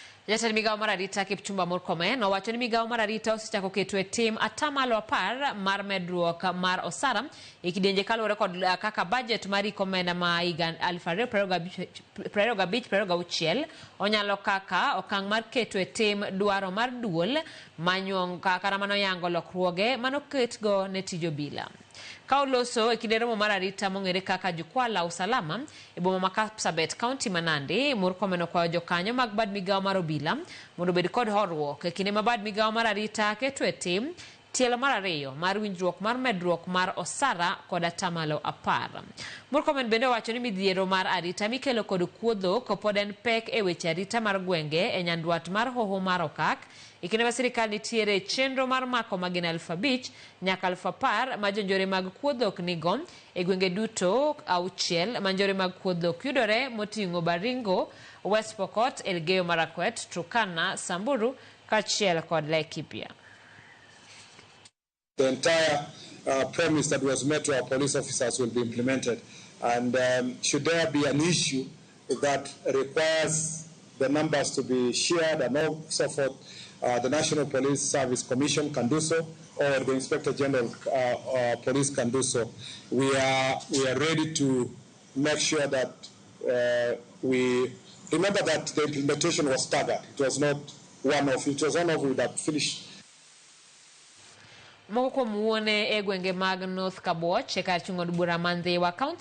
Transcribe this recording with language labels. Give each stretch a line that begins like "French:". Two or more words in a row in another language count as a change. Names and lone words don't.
Luo (Kenya and Tanzania): Jatend Migao mar arita Kipchumba MURKOMEN owacho ni Migao mar arita osechako keto e tim atamalo 10 mar medruok mar osara e kidienje kaluwore kod kaka budget mar omenda ma higa 2025-26 onyalo kaka okang' mar keto e tim dwaro mar duol manyuong kaka mano yango lokruoge manoketgo ne tij obila. Ka oloso e kinde romo mar arita mong'ere kaka
Swahili: jukwaa la usalama
Luo (Kenya and Tanzania): e boma ma Kapsabet County ma Nandi, MURKOMEN okwayo jokanyo mag bad Migao mar obila mondo obed kod horuok e kinde ma bad Migao mar arita keto e tim tielo mar ariyo mar winjruok mar medruok mar osara kod atamalo 10. MURKOMEN bende owacho ni midhiero mar arita mikelo kod kuodho kopod en pek e weche arita mar gwenge e nyandwat mar hoho mar okak e kinde ma sirikal nitiere chenro mar mako magina 5,000 nyaka 10,000 ma jonjore mag kuodhok nigo e gwenge duto 6 ma njore mag kuodhok yudore moting'o Baringo, West Pokot, Elgeyo Marakwet, Turkana, Samburu kaachiel kod Laikipia.
English: The entire promise that was made to our police officers will be implemented, and should there be an issue that requires the numbers to be shared and so forth, the National Police Service Commission can do so, or the Inspector General Police can do so. We are ready to make sure that we remember that the implementation was staggered. It was not one-off. It was one-off with that finished.
Luo (Kenya and Tanzania): Moko kuom wuone e gwenge mag North Kabuoch e kar chung'o od bura Mandhiwa County